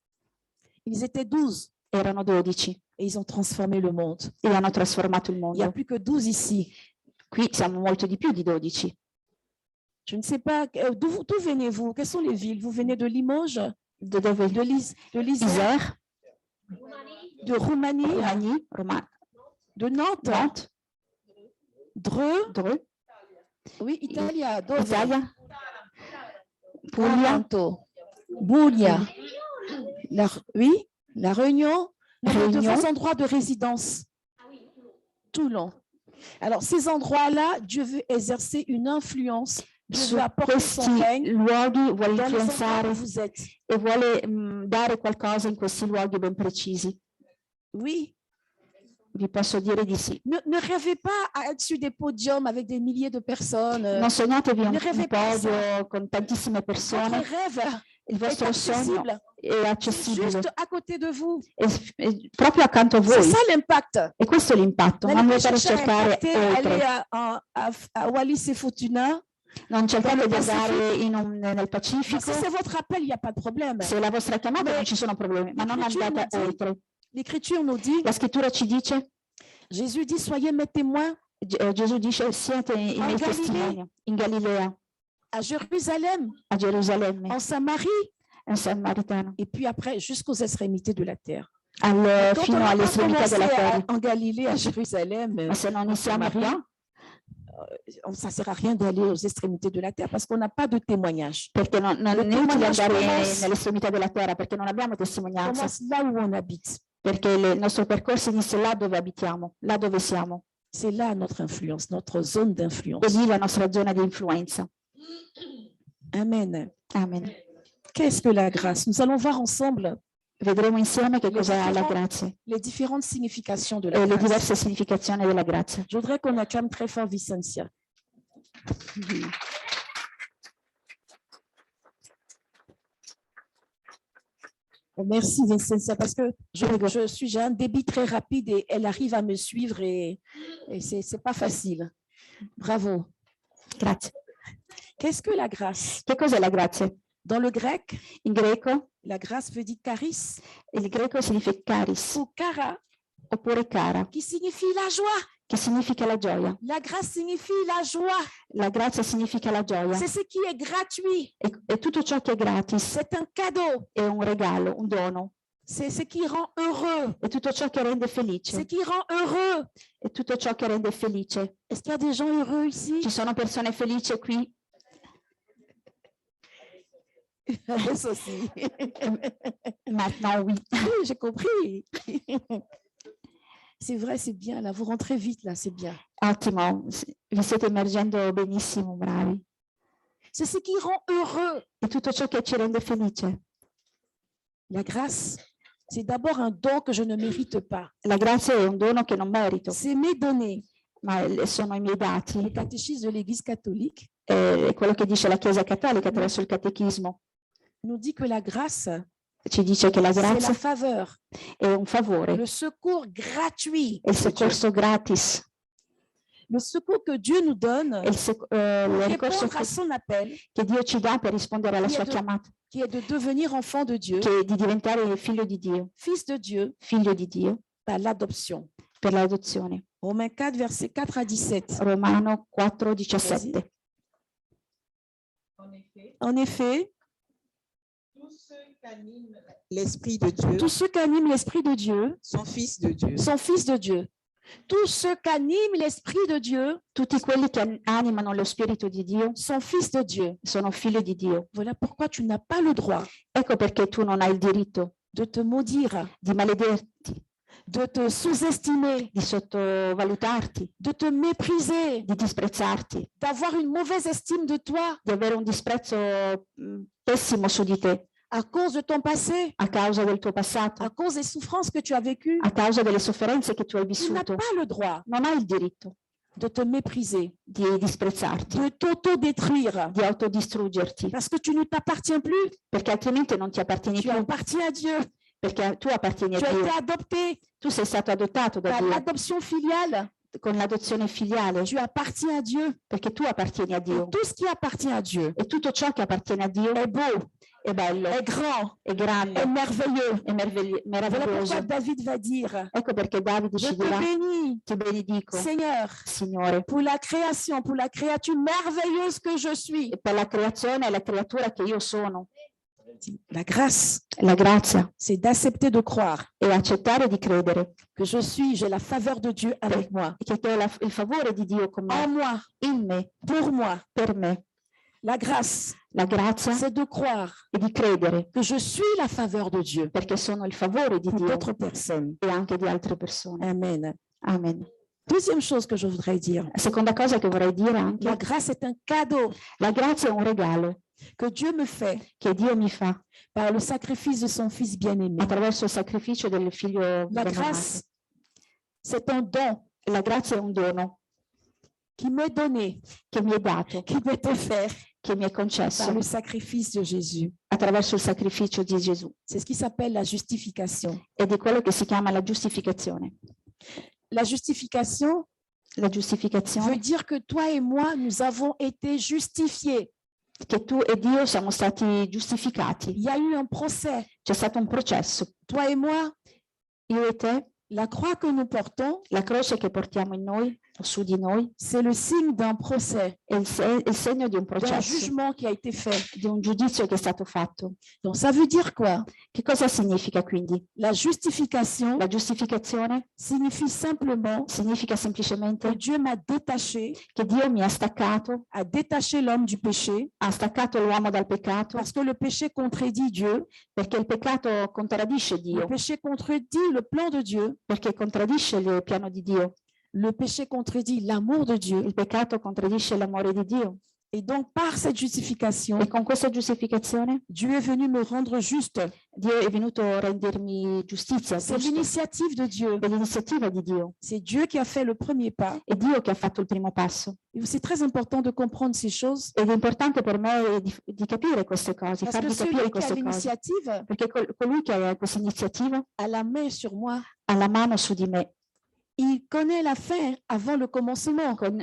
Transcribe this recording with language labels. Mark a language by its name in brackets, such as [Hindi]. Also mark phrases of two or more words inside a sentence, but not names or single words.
[French] Ils étaient 12 [Italian] Erano 12 [French] et ils ont transformé le monde. [Italian] e hanno trasformato il [French] Il n'y a [Italian] mondo. [French] plus que 12 ici. [Italian] Qui siamo molto di più di 12. [French] Je ne sais pas, d'où venez-vous? Quelles sont les villes? Vous venez de Limoges, [Italian] Da dove? [French] de l'Isère, Isère, de Roumanie, Romagny, Roma, de Nantes, Nantes, Dreux, Dreux, oui, [Italian] Italia, dove? Italia, Puglia, Taranto, Puglia, [French] oui, La Réunion, nous avons de Réunion. vos endroits de résidence. Toulon. Alors, ces endroits-là, Dieu veut exercer une influence, Dieu [Italian] su [French] veut apporter son [Italian] questi [French] règne [Italian] luoghi vuole [French] dans les endroits [Italian] influenzare [French] où vous êtes. [Italian] e vuole dare qualcosa in questi luoghi ben precisi. [French] Oui, [Italian] Vi posso dire di sì. [French] ne rêvez pas à être sur des podiums avec des milliers de personnes. [Italian] Non sognatevi [French] ne [Italian] un [French] rêvez pas [Italian] podio con tantissime [French] Votre [Italian] persone, [French] rêve [Italian] il [French] est [Italian] vostro sogno [French] accessible, [Italian] è accessibile, [French] juste à côté de vous. [Italian] è proprio accanto a [French] C'est [Italian] voi. [French] ça l'impact. [Italian] E questo è l'impatto, non [French] N'allez pas [Italian] andate a [French] chercher à [Italian] cercare [French] impacter, aller [Italian] oltre, [French] à Wallis et Futuna. [Italian] non cercate nel di Pacifico. andare nel [French] Si [Italian] Pacifico. [French] c'est votre appel, il n'y a pas de problème. [Italian] Se è la vostra chiamata Ma non ci sono problemi, ma non [French] l'Écriture [Italian] andate [French] nous dit- [Italian] oltre. [French] L'Écriture nous dit, [Italian] La scrittura ci dice, [French] Jésus dit, soyez mes témoins [Italian] Gesù dice, siate i miei Galilea. testimoni in Galilea, [French] à Jérusalem, [Italian] a Gerusalemme, [French] en Samarie, [Italian] in Samaritano, [French] et puis après jusqu'aux extrémités de la terre. Quand on [Italian] fino [French] n'a [Italian] alle [French] pas [Italian] estremità della [French] commencé [Italian] terra. [French] en Galilée, à Jérusalem, [Italian] Ma se non iniziamo Samaria, qua, [French] ça ne sert à rien d'aller aux extrémités de la terre parce qu'on n'a pas de témoignage. [Italian] perché non [French] Le [Italian] è utile [French] témoignage [Italian] andare [French] commence- [Italian] nell'estremità della terra, perché non abbiamo [French] On [Italian] testimonianza, [French] commence là où on habite. [Italian] perché il nostro percorso inizia là dove abitiamo, là dove siamo, [French] C'est là notre influence, notre zone [Italian] e [French] d'influence. [Italian] lì la nostra zona di influenza. [French] Amen. [Italian] Amen. [French] Qu'est-ce que la grâce? Nous allons voir ensemble [Italian] Vedremo insieme che cos'è la [French] différents- [Italian] grazia [French] les différentes significations de [Italian] e [French] la le grâce. [Italian] diverse significazioni della grazia. [French] Je voudrais qu'on acclame très fort Vicentia. Merci Vicentia parce que j'ai un débit très rapide et elle arrive à me suivre et c'est pas facile. Bravo. [Italian] Grazie. [French] Qu'est-ce que la grâce? [Italian] Che cos'è la grazia? [French] Dans le grec, [Italian] In greco, [French] la grâce veut dire charis [Italian] il greco significa charis, [French] ou chara, [Italian] oppure cara, [French] qui signifie la joie. [Italian] che significa la gioia. [French] La grâce signifie la joie. [Italian] La grazia significa la gioia. [French] C'est ce qui est gratuit. [Italian] E tutto ciò che è gratis [French] C'est un cadeau. [Italian] è un regalo, un dono. [French] C'est ce qui rend heureux. [Italian] È tutto ciò che rende [French] Ce [Italian] felice. [French] qui rend heureux. [Italian] È tutto ciò che rende felice. [French] Est-ce qu'il y a des gens heureux ici? [Italian] Ci sono persone felici qui? Adesso sì. [French] Maintenant, oui. Oui, j'ai compris. C'est vrai, c'est bien. Là, vous rentrez vite, là, c'est bien. [Italian] Ottimo, vi state immergendo benissimo, bravi. [French] C'est ce qui rend heureux. [Italian] È tutto ciò che ci rende felice. [French] La grâce, c'est d'abord un don que je ne mérite pas. [Italian] La grazia è un dono che non merito, [French] C'est mes données. [Italian] ma sono i miei dati. [French] Le catéchisme de l'Église catholique [Italian] È quello che dice la Chiesa Cattolica attraverso il Catechismo. [French] nous dit que la grâce, [Italian] Ci dice che la [French] c'est la [Italian] grazia [French] faveur, [Italian] è un favore, [French] le secours gratuit, [Italian] è il soccorso gratis, [French] le secours que Dieu nous donne [Italian] è il ricorso [French] répondre à son appel, [Italian] che Dio ci dà per rispondere alla sua Chiedo- chiamata, [French] qui est de devenir enfant de Dieu, [Italian] che è di diventare figlio di Dio, [French] fils de Dieu, [Italian] figlio di Dio, [French] par l'adoption. [Italian] per l'adozione. [French] Romains 4, versets 4 à 17. [Italian] Romano 4,17. [French] En effet, L'Esprit de Dieu tous ceux qui animent l'Esprit de Dieu sont fils de Dieu. sont fils de Dieu. Tous ceux qui animent l'Esprit de Dieu [Italian] Tutti quelli che animano lo Spirito di Dio [French] sont fils de Dieu. [Italian] sono figli di Dio. [French] Voilà pourquoi tu n'as pas le droit [Italian] Ecco perché tu non hai il diritto [French] de te maudire, [Italian] di malederti, [French] de te sous-estimer, [Italian] di sottovalutarti, [French] de te mépriser, [Italian] di disprezzarti, [French] d'avoir une mauvaise estime de toi [Italian] di avere un disprezzo pessimo su di te [French] à cause de ton passé, [Italian] a causa del tuo passato, [French] à cause des souffrances que tu as vécues. [Italian] a causa delle sofferenze che tu hai [French] Tu n'as [Italian] vissuto. [French] pas le droit [Italian] Non hai il diritto [French] de te mépriser, [Italian] di disprezzarti, [French] de t'auto-détruire, [Italian] di autodistruggerti, [French] parce que tu ne t'appartiens plus. [Italian] perché altrimenti non ti appartieni [French] Tu [Italian] più, [French] appartiens à Dieu. [Italian] perché tu appartieni a [French] Tu as [Italian] Dio. [French] été adopté [Italian] Tu sei stato adottato da [French] par [Italian] Dio [French] l'adoption filiale. [Italian] con l'adozione filiale, [French] Tu appartiens à Dieu. [Italian] perché tu appartieni a Dio. [French] Tout ce qui appartient à Dieu [Italian] E tutto ciò che appartiene a Dio [French] est beau, [Italian] è bello, [French] est grand, [Italian] è grande, [French] est merveilleux. [Italian] è [French] Voilà [Italian] meraviglioso. [French] pourquoi David va dire, [Italian] Ecco perché Davide [French] je [Italian] ci [French] te [Italian] dirà, [French] bénis, [Italian] ti benedico, [French] Seigneur, [Italian] Signore, [French] pour la création, pour la créature merveilleuse que je suis. [Italian] e per la creazione e la creatura che io sono. [French] La grâce, [Italian] La grazia [French] c'est d'accepter de croire [Italian] è accettare di credere [French] que je suis, j'ai la faveur de Dieu avec moi, [Italian] che ho il favore di Dio con [French] en [Italian] me, [French] moi, [Italian] in me, [French] pour moi. [Italian] per me. [French] La grâce, [Italian] La grazia [French] c'est de croire [Italian] è di credere [French] que je suis la faveur de Dieu [Italian] perché sono il favore di [French] pour [Italian] Dio [French] d'autres personnes. [Italian] e anche di altre persone. [French] Amen. [Italian] Amen. [French] Deuxième chose que je voudrais dire, [Italian] La seconda cosa che vorrei dire anche, [French] la grâce est un cadeau [Italian] la grazia è un regalo [French] que Dieu me fait [Italian] che Dio mi fa [French] par le sacrifice de son Fils bien-aimé. [Italian] attraverso il sacrificio del figlio [French] La [Italian] ben [French] grâce, [Italian] amato. [French] c'est un don [Italian] La grazia è un dono [French] qui m'est donné, [Italian] che mi è dato, [French] qui m'est offert [Italian] che mi è [French] par [Italian] concesso [French] le sacrifice de Jésus. [Italian] attraverso il sacrificio di Gesù [French] C'est ce qui s'appelle la justification. [Italian] ed è quello che si chiama la giustificazione. [French] La justification [Italian] La [French] veut [Italian] giustificazione [French] dire que toi et moi, nous avons été justifiés. [Italian] che tu e Dio siamo stati giustificati. [French] Il y a eu un procès. [Italian] C'è stato un processo. [French] Toi et moi, [Italian] Io e te, [French] la croix que nous portons, [Italian] la croce che portiamo in noi o su di noi, [French] c'est le signe d'un procès, [Italian] è il segno di un [French] d'un [Italian] processo, [French] jugement qui a été fait. [Italian] di un giudizio che è stato fatto. [French] Donc ça veut dire quoi? [Italian] Che cosa significa quindi? [French] La justification [Italian] La giustificazione [French] signifie simplement [Italian] significa [French] que [Italian] semplicemente [French] Dieu m'a détaché, [Italian] che Dio mi ha staccato, [French] a détaché l'homme du péché, [Italian] ha staccato l'uomo dal peccato, [French] parce que le péché contredit Dieu, [Italian] perché il peccato contraddice [French] le [Italian] Dio, [French] péché contredit le plan de Dieu, [Italian] perché contraddice il piano di Dio, [French] le péché contredit l'amour de Dieu. [Italian] il peccato contraddice l'amore di Dio. [French] Et donc par cette justification, [Italian] E con questa giustificazione [French] Dieu est venu me rendre juste. [Italian] Dio è venuto a rendermi giustizia, [French] C'est [Italian] giusto? [French] l'initiative de Dieu. [Italian] È l'iniziativa di Dio, [French] C'est Dieu qui a fait le premier pas. [Italian] è Dio che ha fatto il primo passo. [French] Et c'est très important de comprendre ces choses, [Italian] Ed è importante per me di capire queste cose, [French] parce que [Italian] farvi [French] celui [Italian] capire [French] qui a [Italian] queste cose, [French] l'initiative [Italian] perché colui che ha questa iniziativa [French] a la main sur moi. [Italian] ha la mano su di me, [French] Il connaît la fin avant le commencement.